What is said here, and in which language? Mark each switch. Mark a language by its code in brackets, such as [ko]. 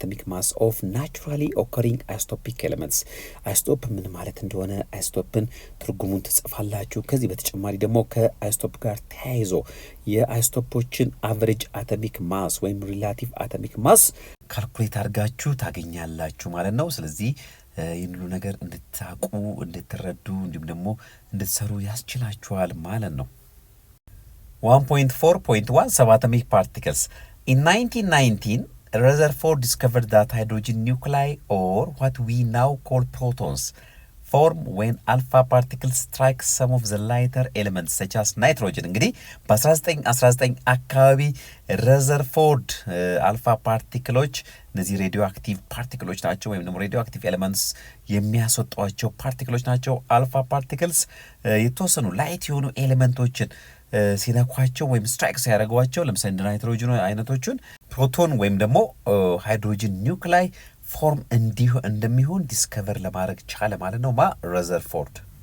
[am] ማስ ኦፍ ናቹራሊ ኦከሪንግ አይሶቶፒክ ኤሌመንትስ። አይሶቶፕ ምን ማለት እንደሆነ አይሶቶፕን ትርጉሙን ትጽፋላችሁ። ከዚህ በተጨማሪ ደግሞ ከአይሶቶፕ ጋር ተያይዞ የአይሶቶፖችን አቨሬጅ አቶሚክ ማስ ወይም ሪላቲቭ አቶሚክ ማስ ካልኩሌት አድርጋችሁ ታገኛላችሁ ማለት ነው። ስለዚህ ይህን ሁሉ ነገር እንድታቁ እንድትረዱ እንዲሁም ደግሞ እንድትሰሩ ያስችላችኋል ማለት ነው። 1.4.1 [en] subatomic particles. In 1919, Rutherford discovered that hydrogen nuclei, or what we now call protons, form when alpha particles strike some of the lighter elements such as nitrogen. [am] እንግዲህ በ1919 አካባቢ ረዘርፎርድ አልፋ ፓርቲክሎች እነዚህ ሬዲዮ አክቲቭ ፓርቲክሎች ናቸው፣ ወይም ደግሞ ሬዲዮ አክቲቭ ኤሌመንትስ የሚያስወጧቸው ፓርቲክሎች ናቸው። አልፋ ፓርቲክልስ የተወሰኑ ላይት የሆኑ ኤሌመንቶችን ሲነኳቸው ወይም ስትራይክ ሲያደርጓቸው ለምሳሌ እንደ ናይትሮጅን አይነቶቹን ፕሮቶን ወይም ደግሞ ሃይድሮጅን ኒውክላይ ፎርም እንደሚሆን ዲስከቨር ለማድረግ ቻለ ማለት ነው ረዘርፎርድ።